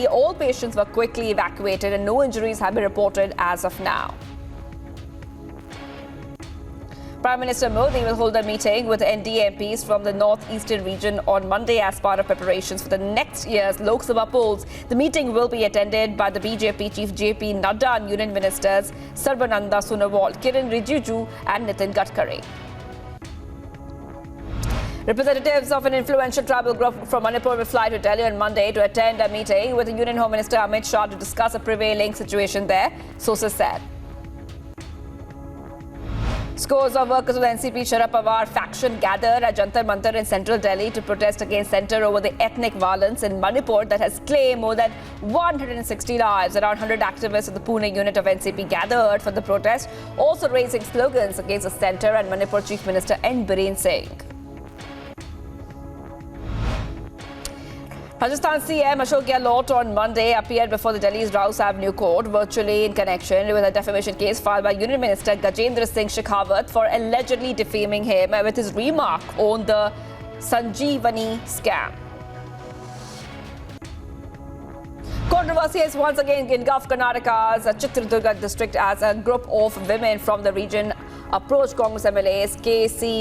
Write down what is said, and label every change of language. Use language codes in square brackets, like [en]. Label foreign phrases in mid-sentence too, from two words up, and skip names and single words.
[en] All patients were quickly evacuated and no injuries have been reported as of now. Prime Minister Modi will hold a meeting with NDA MPs from the northeastern region on Monday as part of preparations for the next year's Lok Sabha polls. The meeting will be attended by the BJP Chief JP Nadda and Union Ministers Sarbananda Sonowal, Kiren Rijiju and Nitin Gadkari. Representatives of an influential tribal group from Manipur will fly to Delhi on Monday to attend a meeting with the Union Home Minister Amit Shah to discuss a prevailing situation there, sources said. Scores of workers of the NCP Sharad Pawar faction gathered at Jantar Mantar in central Delhi to protest against centre over the ethnic violence in Manipur that has claimed more than 160 lives. Around 100 activists of the Pune unit of NCP gathered for the protest, also raising slogans against the centre and Manipur Chief Minister N. Biren Singh. Rajasthan CM Ashok Gehlot on Monday appeared before the Delhi's Rouse Avenue Court virtually in connection with a defamation case filed by Union Minister Gajendra Singh Shekhawat for allegedly defaming him with his remark on the Sanjeevani scam. Controversy has once again engulfed Karnataka's Chitradurga district as a group of women from the region approached Congress MLAs K.C.